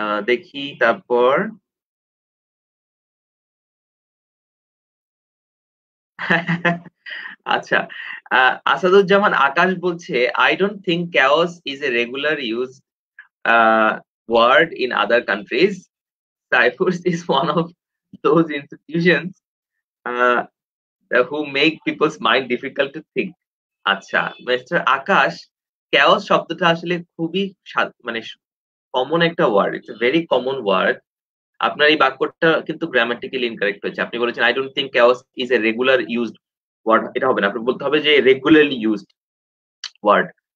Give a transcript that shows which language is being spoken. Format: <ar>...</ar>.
<bn>দেখি তারপর আচ্ছা,</bn> <en>Asaduzzaman Akash</en> <bn>বলছে,</bn> <en>I don't think chaos is a regular used word in other countries. Cyphers is one of those institutions uh, who make people's mind difficult to think.</en> <bn>আচ্ছা, mister আকাশ, chaos শব্দটা আসলে খুবই মানে common একটা word,</bn> <en>It's a very common word.</en> <bn>আপনার এই বাক্যটা কিন্তু গ্রামাটিক্যালি ইনকারেক্ট হয়েছে। আপনি বলেছেন,</bn> <en>I don't think chaos is a regular used</en> <bn>word. এটা হবে না, আপনি বলতে হবে যে</bn> <en>Regularly used word.</en>